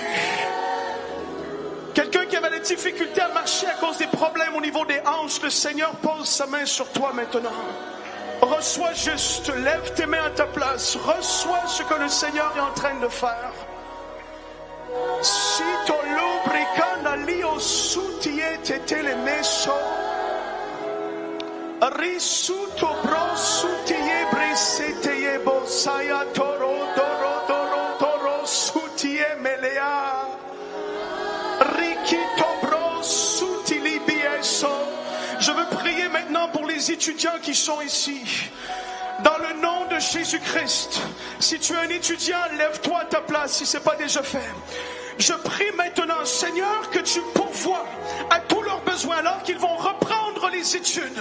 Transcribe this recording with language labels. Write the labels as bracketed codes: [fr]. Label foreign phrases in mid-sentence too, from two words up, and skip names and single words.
[fr] Quelqu'un qui avait des difficultés à marcher à cause des problèmes au niveau des hanches, le Seigneur pose sa main sur toi maintenant. Reçois juste, lève tes mains à ta place, reçois ce que le Seigneur est en train de faire. Si to lubricana lio sutie tetele meso, risuto bro sutie brisete bosaya toro doro doro doro sutie melea, rikito bro sutili bieso. Je veux prier maintenant pour les étudiants qui sont ici. Dans le nom de Jésus-Christ, si tu es un étudiant, lève-toi à ta place si ce n'est pas déjà fait. Je prie maintenant, Seigneur, que tu pourvoies à tous leurs besoins alors qu'ils vont reprendre les études.